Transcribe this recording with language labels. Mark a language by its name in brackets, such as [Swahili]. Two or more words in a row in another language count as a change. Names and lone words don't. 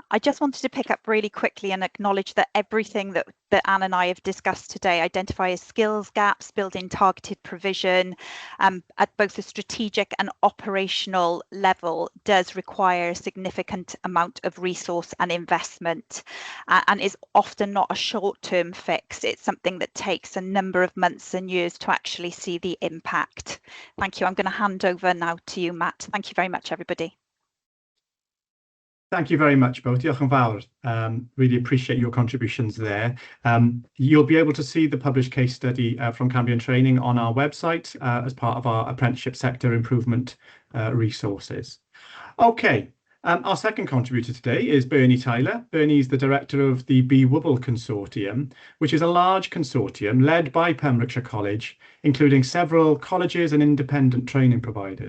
[English] I just wanted to pick up really quickly and acknowledge that everything that Anne and I have discussed today, identify as skills gaps, build in targeted provision at both the strategic and operational level, does require a significant amount of resource and investment and is often not a short-term fix. It's something that takes a number of months and years to actually see the impact. Thank you. I'm going to hand over now to you, Matt. Thank you very much, everybody. Thank you very much, both. [Welsh] Diolch yn fawr. [English] Really appreciate your contributions there. You'll be able to see the published case study from Cambrian Training on our website as part of our apprenticeship sector improvement resources. Okay, our second contributor today is Bernie Tyler. Bernie is the director of the BWBL Consortium, which is a large consortium led by Pembrokeshire College, including several colleges and independent training providers.